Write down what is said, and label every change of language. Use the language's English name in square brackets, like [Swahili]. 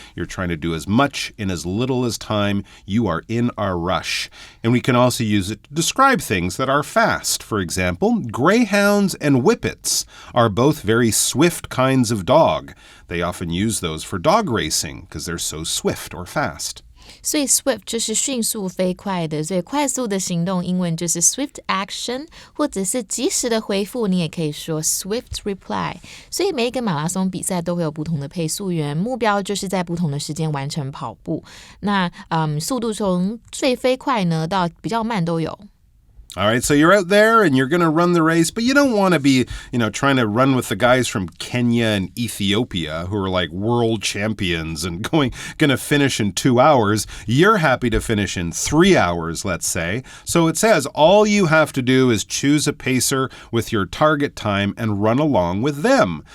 [English] You're trying to do as much in as little as time. You are in a rush. And we can also use it to describe things that are fast. For example, greyhounds and whippets are both very swift kinds of dog. They often use those for dog racing because they're so swift or fast. [Chinese] 所以 swift 就是迅速飞快的，所以快速的行动英文就是 swift action， 或者是及时的回复，你也可以说 swift reply。所以每一个马拉松比赛都会有不同的配速员，目标就是在不同的时间完成跑步。那速度从最飞快呢到比较慢都有。 [English] All right, so you're out there and you're going to run the race, but you don't want to be, trying to run with the guys from Kenya and Ethiopia who are like world champions and going to finish in 2 hours. You're happy to finish in 3 hours, let's say. So it says all you have to do is choose a pacer with your target time and run along with them.